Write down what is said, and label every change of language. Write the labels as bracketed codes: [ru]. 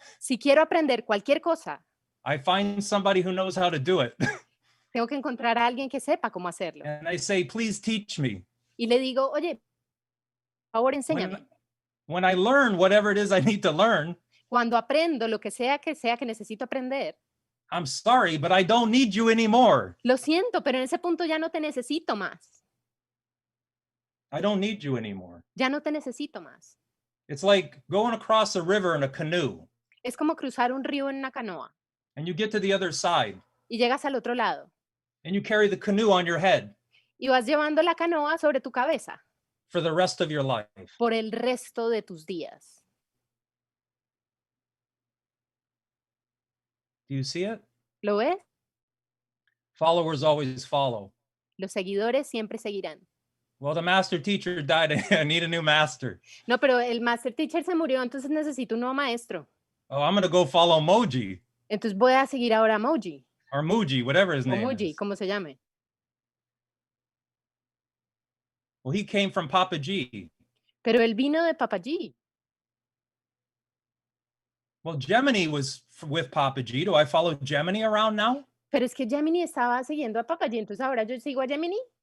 [es] Si quiero aprender cualquier cosa, [en] I find somebody who knows how to do it. [es] tengo que encontrar a alguien que sepa cómo hacerlo. [en] And I say, please teach me. [es] Y le digo, oye, por favor, enséñame. [en] When I learn whatever it is I need to learn, [es] Cuando aprendo lo que sea que necesito aprender, [en] I'm sorry, but I don't need you anymore. [es] lo siento, pero en ese punto ya no te necesito más. [en] I don't need you anymore. [es] Ya no te necesito más. [en] It's like going across a river in a canoe, [es] Es como cruzar un río en una canoa [en] and you get to the other side, [es] y llegas al otro lado [en] and you carry the canoe on your head [es] y vas llevando la canoa sobre tu cabeza [en] for the rest of your life. [es] por el resto de tus días. [en] Do you see it? [es] ¿Lo ves? [en] Followers always follow. [es] Los seguidores siempre seguirán. [en] Well, the master teacher died. I need a new master. [es] No, pero el master teacher se murió, entonces necesito un nuevo maestro. [en] Oh, I'm going to go follow Moji [es] Entonces voy a seguir ahora a Moji, [en] or Muji, whatever his [es] o [en] name [es] Muji, [en] is. [es] como se llame. [en] Well, he came from Papa G. [es] Pero él vino de Papaji. [en] Well, Gemini was with Papa G. Do I follow Gemini around now? [es] Pero es que Gemini estaba siguiendo a Papaji, entonces ahora yo sigo a Gemini.